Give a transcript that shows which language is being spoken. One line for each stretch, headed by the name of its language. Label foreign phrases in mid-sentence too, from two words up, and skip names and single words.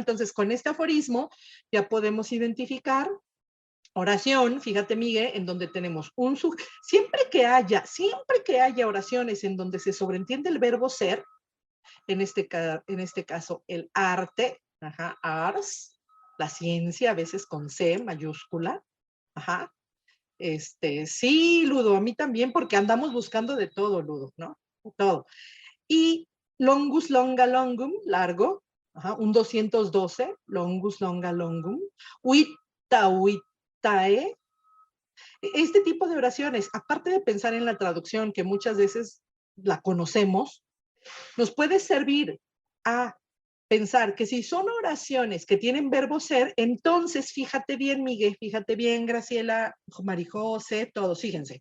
Spanish: Entonces, con este aforismo ya podemos identificar oración, fíjate, Miguel, en donde tenemos siempre que haya oraciones en donde se sobreentiende el verbo ser, en este caso el arte, ars, la ciencia, a veces con C mayúscula, sí, Ludo, a mí también, porque andamos buscando de todo, Ludo, ¿no? Todo. Y
Latin: longus longa longum,
Spanish: largo, un 212,
Latin: longus longa longum, uita uitae.
Spanish: Este tipo de oraciones, aparte de pensar en la traducción, que muchas veces la conocemos, nos puede servir a pensar que si son oraciones que tienen verbo ser, entonces fíjate bien, Miguel, fíjate bien, Graciela, Marijose, todos, fíjense.